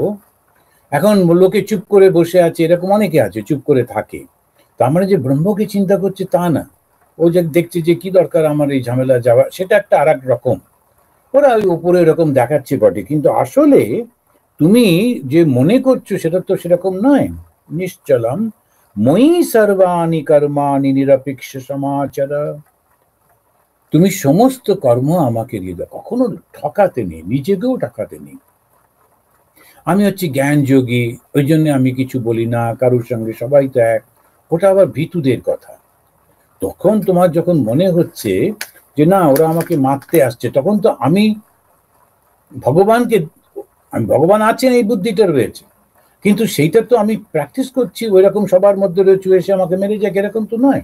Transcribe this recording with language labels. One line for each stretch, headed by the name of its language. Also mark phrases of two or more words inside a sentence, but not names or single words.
Bangla: এখন লোকে চুপ করে বসে আছে, এরকম অনেকে আছে চুপ করে থাকে, তার মানে যে ব্রহ্মকে চিন্তা করছে তা না। ও যে দেখছে যে কি দরকার আমার এই ঝামেলা যাওয়া, সেটা একটা আর এক রকম। ওরা ওই উপরে এরকম দেখাচ্ছে বটে, কিন্তু আসলে তুমি যে মনে করছো সেটা তো সেরকম নয়।
Sanskrit: নিশ্চলম ময়ি সর্বাণি কর্মাণি নিরপেক্ষ সমাচার।
Bangla: তুমি সমস্ত কর্ম আমাকে দিয়ে দাও, কখনো ঠকাতে নেই, নিজেকেও ঠকাতে নেই। আমি হচ্ছে জ্ঞান যোগী, ওই জন্য আমি কিছু বলি না কারোর সঙ্গে, সবাই তো এক। ওটা আবার ভীতুদের কথা। তখন তোমার যখন মনে হচ্ছে যে না ওরা আমাকে মারতে আসছে, তখন তো আমি ভগবানকে, আমি ভগবান আছেন এই বুদ্ধিটা রয়েছে, কিন্তু সেইটা তো আমি প্র্যাকটিস করছি, ওই রকম সবার মধ্যে রয়েছে এসে আমাকে মেরে যাক এরকম তো নয়।